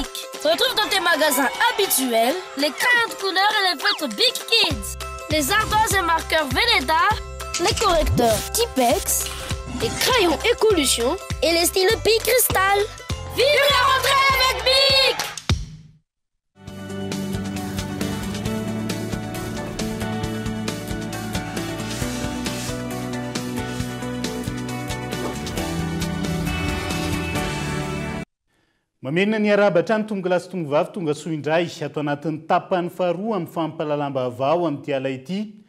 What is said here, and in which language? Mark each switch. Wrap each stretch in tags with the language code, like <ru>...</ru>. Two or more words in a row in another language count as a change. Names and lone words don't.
<fr>Retrouve dans tes magasins habituels les crayons de couleur et les feutres Bic Kids, les ardoises et marqueurs Velleda, les correcteurs Tipex, des crayons Écolution et les stylos Bic Cristal. Vive la rentrée avec Bic!</fr> <mg>Mamenina ny arabatra ny tonga lasy tonga vavy tonga soa indray atao anatin'ny tapany faharoa amin'ny fampalalamba-vao amin'ny tiala ity</mg>